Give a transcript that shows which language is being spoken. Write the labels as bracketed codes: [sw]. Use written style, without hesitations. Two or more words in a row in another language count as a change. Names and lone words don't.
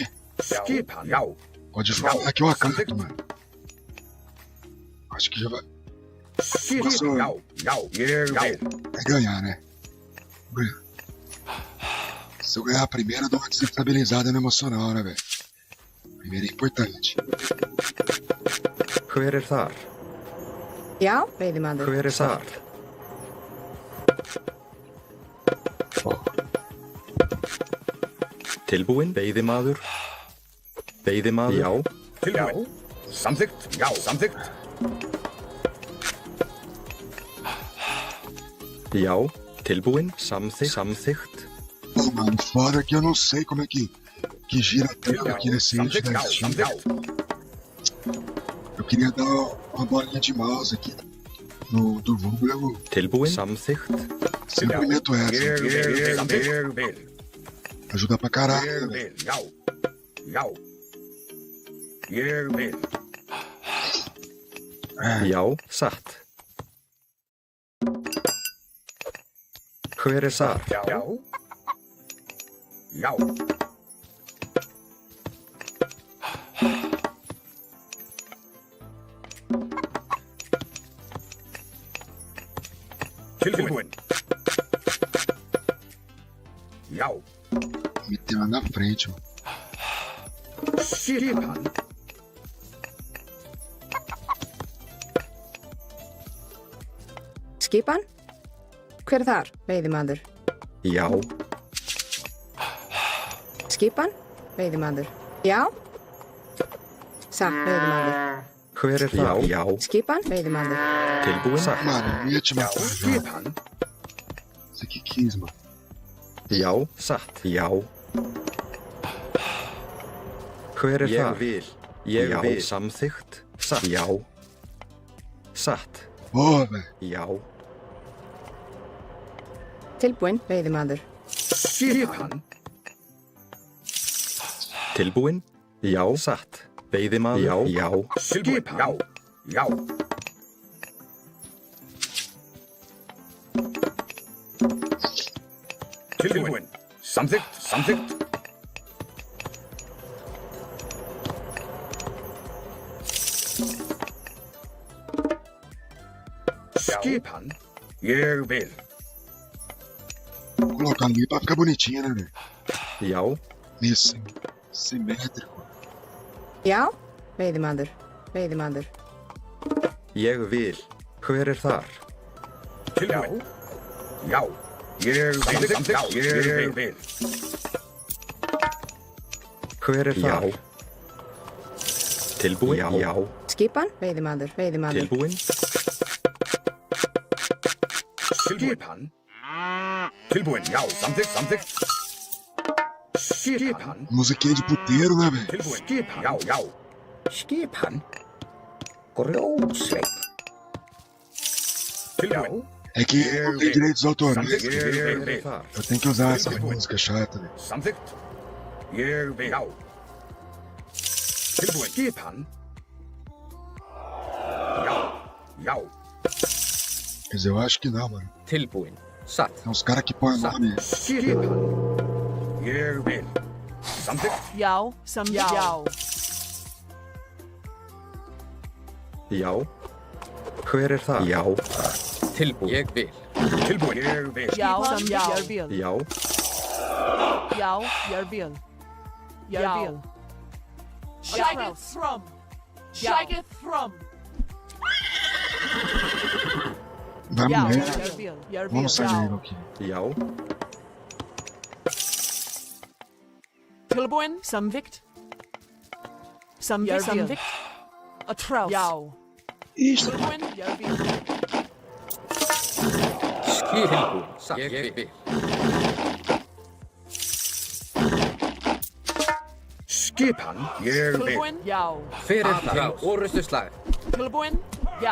[pt] Pode falar que eu acanto, mano. Acho que já vai. É ganhar, né? Se eu ganhar a primeira, eu dou uma desestabilizada no emocional, né, velho? Primeiro é importante. [is] Hver þar? Já, veiðimaður. Hver þar? Tilbúin? Veiðimaður? Já. Tilbúin. Samþykkt. Já, samþykkt. Já. Tilbúin? Samþykkt. [pt] Pô, mano, fora que eu não sei como é que gira tudo aqui nesse eixo da Steam. Eu queria dar uma bolinha de mouse aqui do vulgo. [is] Tilbúin? Samþykkt. [pt] Sempre meto essa. Ajuda pra caralho, velho. [is] Já, satt. Hver þar? Já. Tilbúin. Já. [pt] Meteu lá na frente, mano. [is] Skipan? Hver þar, veiðimaður? Já. Skipan? Veiðimaður. Já. Satt, veiðimaður. Hver þar? Já. Skipan? Veiðimaður. Tilbúin? [pt] Mano, eu ia te matar já. Você que quis, mano. [is] Já, satt. Já. Hver þar? Ég vil. Samþykkt. Satt. Já. Satt. [pt] Boa, velho. [is] Já. Tilbúin, veiðimaður. Tilbúin? Já, satt. Veiðimaður? Já. Já. Tilbúin. Samþykkt. Skipan. Ég vil. [pt] Colocar ali pra ficar bonitinho, né, velho? [is] Já. [pt] Meio simétrico. [is] Já, veiðimaður. Ég vil. Hver þar? Já. Ég vil. Hver er þar? Tilbúin? Já. Skipan? Veiðimaður. Tilbúin? Skipan. Tilbúin, já, samþykkt. Skipan. [pt] Musiquinha de puteiro, né, velho? [is] Tilbúin, skipan, já. Skipan. Grósleip. Tilbúin. [pt] É que não tem direitos autorais. [is] Samþykkt. [pt] Eu tenho que usar essa música chata, velho. [is] Samþykkt. Ég vil. Já. Tilbúin. Skipan. Já. [pt] Quer dizer, eu acho que não, mano. [is] Tilbúin. Satt. [pt] Tem uns caras que põem o nome. [is] Skipan. Ég vil. Samþykkt. Já, já. Já. Hver er það? Já. Tilbúin. Ég vil. Tilbúin. Ég vil. Já, ég vil. Já. Já, ég vil. Ég vil. [en] Shake it from. Shake it from. [pt] Vai [is] Já, [pt] merda. [is] ég vil. [pt] Vamos sair daí, aqui. [is] Já. Tilbúin. Samþykkt. Samþykkt. Atrás. Já. [pt] Isso. [is] Tilbúin. Ég vil. Tilbúin. Satt. Ég vil. Skipan. Ég vil. Tilbúin. Já. Hver er það? Til orustuslag. Tilbúin. Já.